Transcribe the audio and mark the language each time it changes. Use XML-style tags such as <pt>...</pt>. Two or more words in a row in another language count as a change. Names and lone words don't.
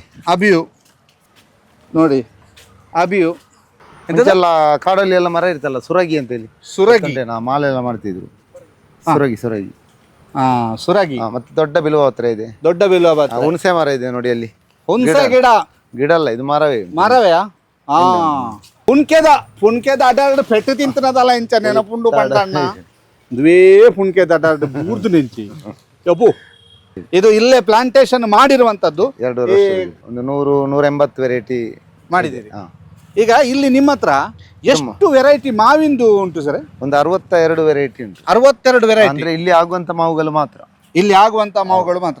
<kn>ಅಬಿಯು ನೋಡಿ, ಅಬಿಯು. ಇದೆಲ್ಲ ಕಾಡಲ್ಲಿ ಎಲ್ಲ ಮರ ಇರ್ತಲ್ಲ, ಸುರಗಿ ಅಂತ ಹೇಳಿ. ಸುರಗಿ. ನಾ ಮಾಲೆ ಎಲ್ಲ ಮಾಡ್ತಿದ್ರು. ಸುರಗಿ. ಸುರಗಿ. ಮತ್ತೆ ದೊಡ್ಡ ಬಿಲ್ವ ಹತ್ರ ಇದೆ. ದೊಡ್ಡ ಬಿಲ್ವ ಪತ್ರ. ಹುಣಸೆ ಮರ ಇದೆ ನೋಡಿ ಅಲ್ಲಿ. ಹುಣಸೆ ಗಿಡ ಅಲ್ಲ, ಇದು ಮರವೇ. ಮರವೆಯಾ?</kn> <tcy>ಪುಣ್ಕೆದ ಅಡ್ಡಾಡು ಪೆಟ್ಟು ತಿಂತನದಲ್ಲ ಇಂಚ ನೆನಪುಂಡು ಪಂಟಣ್ಣ. ದುವೇ ಪುಣ್ಕೆದ ಅಡ್ಡಾಡು ಬೂರ್ದು ನಿಂಚಿ ಯಪ್ಪು.</tcy> <kn>ಇದು ಇಲ್ಲೇ ಪ್ಲಾಂಟೇಶನ್ ಮಾಡಿರುವಂತದ್ದು. 2 ವರ್ಷ ಒಂದು 100-180 ವೆರೈಟಿ ಮಾಡಿದ್ದೀರಿ. ಈಗ ಇಲ್ಲಿ ನಿಮ್ಮ ಹತ್ರ ಎಷ್ಟು ವೆರೈಟಿ ಮಾವಿಂದು ಉಂಟು ಸರ್? ಒಂದು 62 ವೆರೈಟಿ ಉಂಟು. 62 ವೆರೈಟಿ ಅಂದ್ರೆ ಇಲ್ಲಿ ಆಗುವಂತ ಮಾವುಗಳು ಮಾತ್ರ. ಇಲ್ಲಿ ಆಗುವಂತ ಮಾವುಗಳು ಮಾತ್ರ.</kn>